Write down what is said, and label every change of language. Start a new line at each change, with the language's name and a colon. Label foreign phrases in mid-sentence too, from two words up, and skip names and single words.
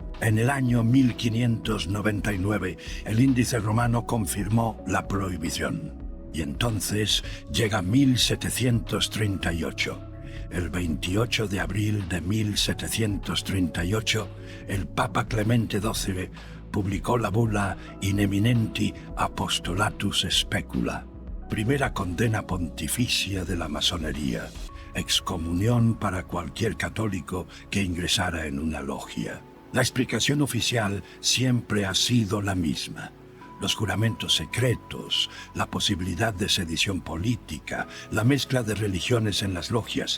Spanish: En el año 1599, el Índice romano confirmó la prohibición. Y entonces llega 1738. El 28 de abril de 1738, el Papa Clemente XII publicó la bula In eminenti apostolatus specula, primera condena pontificia de la masonería, excomunión para cualquier católico que ingresara en una logia. La explicación oficial siempre ha sido la misma. Los juramentos secretos, la posibilidad de sedición política, la mezcla de religiones en las logias.